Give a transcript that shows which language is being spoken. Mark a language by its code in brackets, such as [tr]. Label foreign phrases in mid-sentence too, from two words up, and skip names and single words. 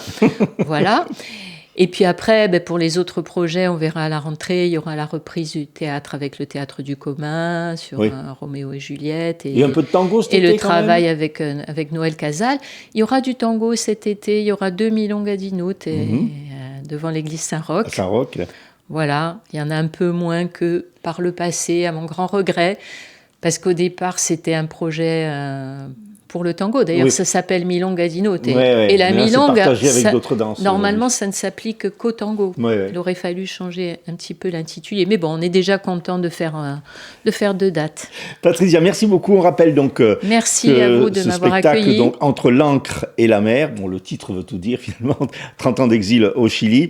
[fr] Voilà. Et puis après, pour les autres projets, on verra à la rentrée. Il y aura la reprise du théâtre avec le Théâtre du Commun sur Oui. Roméo et Juliette. Et un peu de tango cet Et été, le quand travail même. avec Noël Casal. Il y aura du tango cet été. Il y aura 2 milongas di notte devant l'église Saint-Roch. À Saint-Roch. là. Voilà, il y en a un peu moins que par le passé, à mon grand regret, parce qu'au départ, c'était un projet pour le tango. D'ailleurs, Oui. ça s'appelle Milonga di notte. Ouais. Et la Mais là, c'est milonga, partagé avec ça- d'autres danses. normalement, ça ne s'applique qu'au tango. Ouais. Il aurait fallu changer un petit peu l'intitulé. Mais bon, on est déjà content de faire 2 dates. Patricia, merci beaucoup. On rappelle donc Merci que à vous de ce m'avoir spectacle, accueilli. donc, Entre l'encre et la mer, bon, le titre veut tout dire finalement, 30 ans d'exil au Chili.